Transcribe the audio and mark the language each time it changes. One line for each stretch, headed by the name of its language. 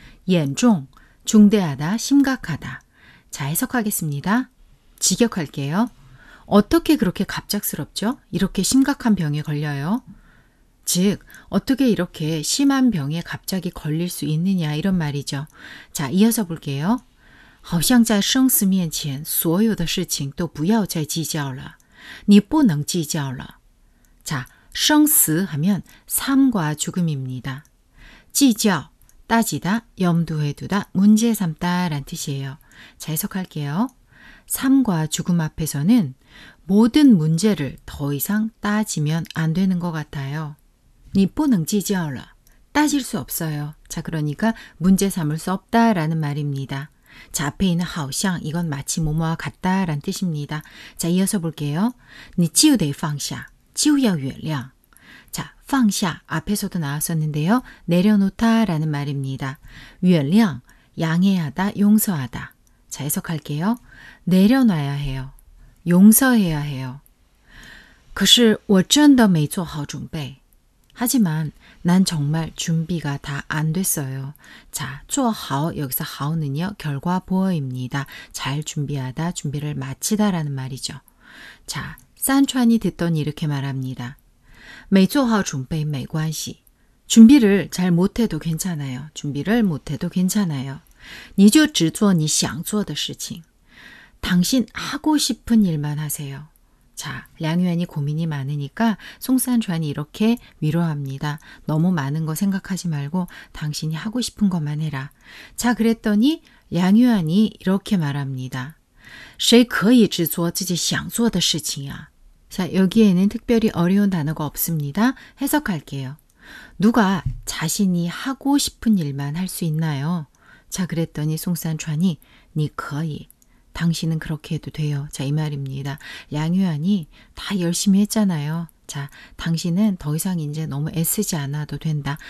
Korean: 严重, 중대하다, 심각하다. 자, 해석하겠습니다. 직역할게요. 어떻게 그렇게 갑작스럽죠? 이렇게 심각한 병에 걸려요? 즉, 어떻게 이렇게 심한 병에 갑자기 걸릴 수 있느냐 이런 말이죠. 자, 이어서 볼게요.
Chinese: 好像在生死面前所有的事情都不要再计较了. 你不能计较了.
Korean: 자, 生死 하면 삶과 죽음입니다. 计较, 따지다, 염두에 두다, 문제 삼다 라는 뜻이에요. 자, 해석할게요. 삶과 죽음 앞에서는 모든 문제를 더 이상 따지면 안 되는 것 같아요.
Chinese: 你不能计较了.
Korean: 따질 수 없어요. 자, 그러니까 문제 삼을 수 없다라는 말입니다. 자, 앞에 있는 好像 이건 마치 뭐뭐와 같다라는 뜻입니다. 자, 이어서 볼게요.
Chinese: 你就得放下,就要原谅.
Korean: 자, 放下 앞에서도 나왔었는데요. 내려놓다라는 말입니다. 原谅, 양해하다, 용서하다. 자, 해석할게요. 내려놔야 해요. 용서해야 해요.
Chinese: 可是我真的没做好准备.
Korean: 하지만 난 정말 준비가 다 안 됐어요. 자, 做好 여기서 好는요 결과 보어입니다. 잘 준비하다, 준비를 마치다라는 말이죠. 자, 산찬이 듣더니 이렇게 말합니다.
Chinese: 没做好准备没关系.
Korean: 준비를 잘 못해도 괜찮아요. 준비를 못해도 괜찮아요.
Chinese: 你就只做你想做的事情.
Korean: 당신 하고 싶은 일만 하세요. 자, 량유안이 고민이 많으니까 송산찬이 이렇게 위로합니다. 너무 많은 거 생각하지 말고 당신이 하고 싶은 것만 해라. 자, 그랬더니 량유안이 이렇게 말합니다.
Chinese: 谁可以只做自己想做的事情啊?
Korean: 자, 여기에는 특별히 어려운 단어가 없습니다. 해석할게요. 누가 자신이 하고 싶은 일만 할 수 있나요? 자, 그랬더니 송산찬이
Chinese: 你可以.
Korean: 당신은 그렇게 해도 돼요. 자, 이 말입니다. 량유안이 다 열심히 했잖아요. 자, 당신은 더 이상 이제 너무 애쓰지 않아도 된다.